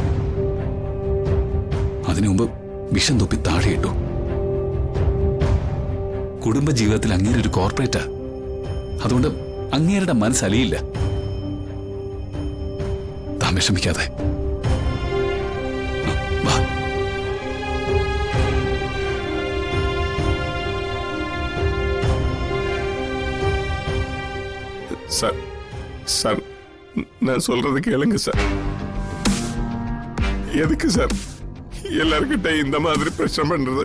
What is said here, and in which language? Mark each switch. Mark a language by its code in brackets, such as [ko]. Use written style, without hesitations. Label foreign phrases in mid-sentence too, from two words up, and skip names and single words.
[ml] അതിനു മുമ്പ് വിഷം തുപ്പി താഴെയിട്ടു. കുടുംബജീവിതത്തിൽ അങ്ങേരൊരു കോർപ്പറേറ്റാ. അതുകൊണ്ട് അങ്ങേരുടെ മനസ്സലിയില്ല. താൻ വിഷമിക്കാതെ വാ. [ta] சார் சார் நான் சொல்றது கேளுங்க சார். எதுக்கு சார் எல்லார்கிட்ட இந்த மாதிரி பிரச்சனை பண்றது?